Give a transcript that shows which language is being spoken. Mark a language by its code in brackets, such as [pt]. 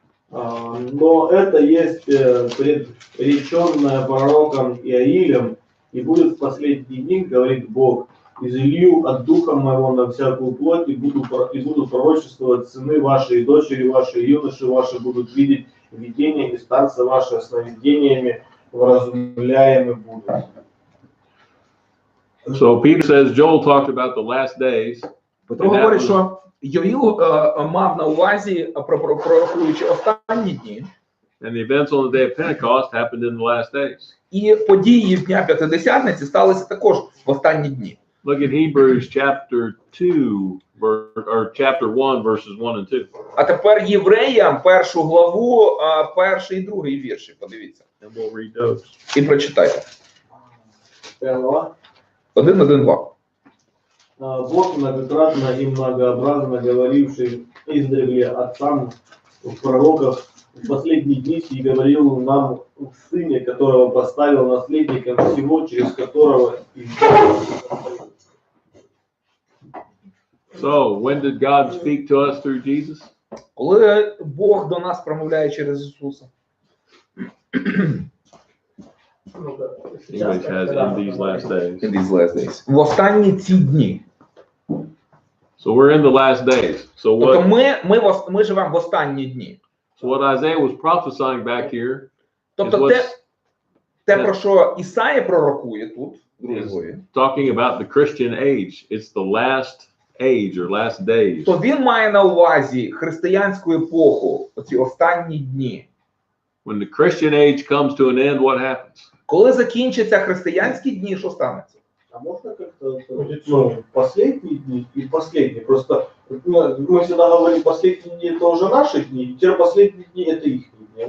[ru] Но это есть предреченное пророком Иаилем, и будет в последние дни, говорит Бог, изылью от духа моего на всякую плоть, и буду пророчествовать сыны ваши, и дочери ваши, и юноши ваши будут видеть видения, и старцы ваши сновидениями вразумляемы будут. [en] So Peter says Joel talked about the last days. [uk] Петро говорить, що Йоїл мав на увазі, пророкуючи останні дні, [en] And the events on the day of Pentecost happened in the last days. [uk] і події Дня П'ятидесятниці сталися також в останні дні. [en] Look at Hebrews chapter 2, or chapter 1, verses 1 and 2. [uk] А тепер Євреям 1 главу, 1 і 2 вірші, подивіться. [en] And we'll read those. [uk] І прочитайте. 1. 1, 2. [ru] Бог многократно и многообразно говоривший издревле отцам в пророках в последние дни и говорил нам в Сыне, которого поставил наследником всего, через которого и [en] So, when did God speak to us through Jesus? [uk] Коли Бог до нас промовляє через Ісуса? [en] English has in these last days. In these last days. [uk] В останні ці дні. [en] So we're in the last days. So [uk] Тобто [en] what? [uk] ми живемо в останні дні. [en] So what Isaiah was prophesying back here [uk] Тобто те, про що Ісая пророкує тут, [en] is talking about the Christian age. It's the last age or last days. [uk] то він має на увазі християнську епоху, оці останні дні. [en] When the Christian age comes to an end, what happens? [uk] Коли закінчаться християнські дні, що станеться? [ru] А можно как-то последние дни и последние? Просто мы всегда говорим, последние дни это уже наши дни, теперь последние дни это их дни.